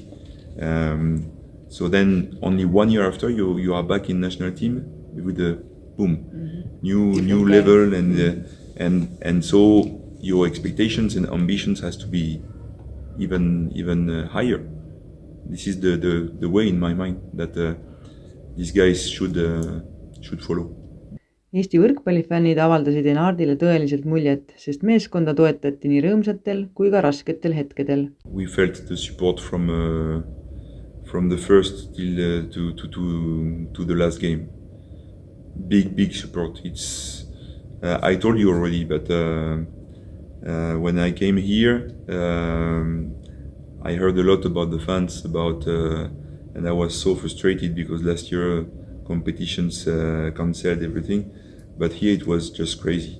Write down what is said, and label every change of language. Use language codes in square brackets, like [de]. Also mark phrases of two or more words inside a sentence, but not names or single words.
[en] So then only 1 year after, you are back in national team with a boom, new level, and so your expectations and ambitions has to be even higher. This is the way in my mind that these guys should follow. [et] Eesti võrkpallifännid avaldasid Enardile tõeliselt muljet, sest meeskonda toetati nii rõõmsatel kui ka rasketel hetkedel. [en] We felt the support from the first till to the last game. Big support. It's I told you already, but when I came here, I heard a lot about the fans, and I was so frustrated because last year competitions cancelled everything, but here it was just crazy.